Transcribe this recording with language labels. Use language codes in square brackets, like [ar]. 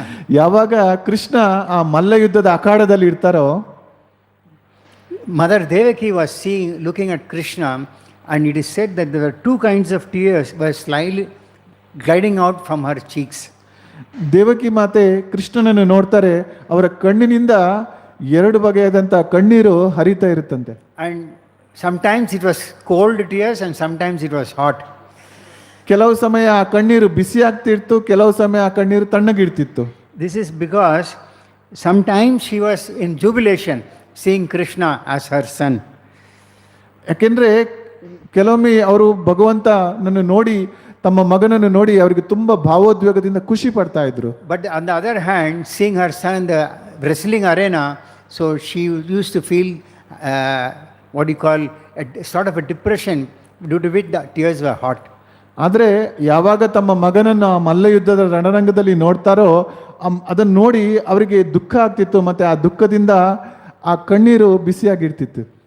[kn] ಯಾವಾಗ ಕೃಷ್ಣ ಆ ಮಲ್ಲ ಯುದ್ಧದ ಅಖಾಡದಲ್ಲಿ ಇರ್ತಾರೋ, [en] Mother Devaki was looking at Krishna, and it is said that there were two kinds of tears were slightly gliding out from her cheeks. [kn] Devaki ಮಾತೆ ಕೃಷ್ಣನನ್ನು ನೋಡ್ತಾರೆ. ಅವರ ಕಣ್ಣಿನಿಂದ ಎರಡು ಬಗೆಯಾದಂಥ ಕಣ್ಣೀರು ಹರಿತಾ ಇರುತ್ತಂತೆ. [en] And sometimes it was cold tears and sometimes it was hot. [kn] ಕೆಲವು ಸಮಯ ಆ ಕಣ್ಣೀರು ಬಿಸಿ ಆಗ್ತಿತ್ತು, ಕೆಲವು ಸಮಯ ಆ ಕಣ್ಣೀರು ತಣ್ಣಗಿರ್ತಿತ್ತು. [en] This is because sometimes she was in jubilation seeing Krishna as her son. [kn] ಯಾಕೆಂದರೆ ಕೆಲವೊಮ್ಮೆ ಅವರು ಭಗವಂತನನ್ನು ನೋಡಿ, ತಮ್ಮ ಮಗನನ್ನು ನೋಡಿ ಅವರಿಗೆ ತುಂಬ ಭಾವೋದ್ವೇಗದಿಂದ ಖುಷಿ ಪಡ್ತಾ ಇದ್ರು. [en] But on the other hand, seeing her son in the wrestling arena, so she used to feel what you call a sort of a depression, due to which the tears were hot. [kn] ಆದರೆ ಯಾವಾಗ ತಮ್ಮ ಮಗನನ್ನು ಮಲ್ಲ ಯುದ್ಧದ ರಣರಂಗದಲ್ಲಿ ನೋಡ್ತಾರೋ ಅದನ್ನು ನೋಡಿ ಅವರಿಗೆ ದುಃಖ ಆಗ್ತಿತ್ತು, ಮತ್ತು ಆ ದುಃಖದಿಂದ ಆ ಕಣ್ಣೀರು ಬಿಸಿಯಾಗಿರ್ತಿತ್ತು.